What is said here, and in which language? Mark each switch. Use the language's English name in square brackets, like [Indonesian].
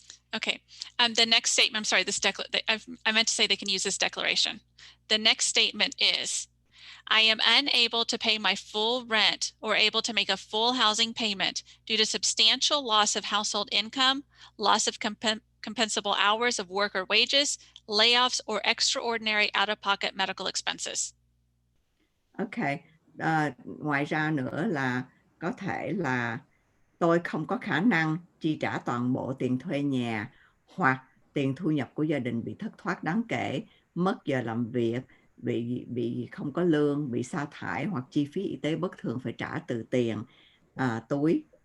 [English] Okay. The next statement, I'm sorry, I meant to say they can use this declaration. The next statement is, I am unable to pay my full rent or able to make a full housing payment due to substantial loss of household income, loss of compensable hours of work or wages, layoffs, or extraordinary out-of-pocket medical expenses. Okay. [Vietnamese] Ngoài ra nữa là có thể là tôi không có khả năng chi trả toàn bộ tiền thuê nhà, hoặc tiền thu nhập của gia đình bị thất thoát đáng kể, mất giờ làm việc, bị không có lương, bị sa thải, hoặc chi phí y tế bất thường phải trả từ tiền túi.